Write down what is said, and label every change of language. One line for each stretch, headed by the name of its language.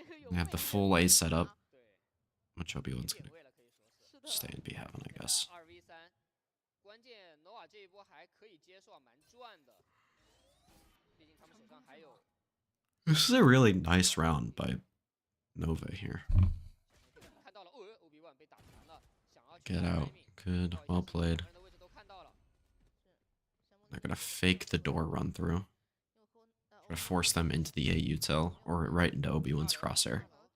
English: We have the full A setup, which Obi-Wan's gonna stay and be having, I guess.
Chinese: 2v3，关键诺瓦这一波还可以接受，蛮赚的。毕竟他们手上还有。
English: This is a really nice round by Nova here.
Chinese: 看到了，Obi-Wan 被打残了，想要
English: Get out. Good. Well played.
Chinese: 的位置都看到了。
English: They're gonna fake the door run through. Try to force them into the A util, or right into Obi-Wan's crosshair.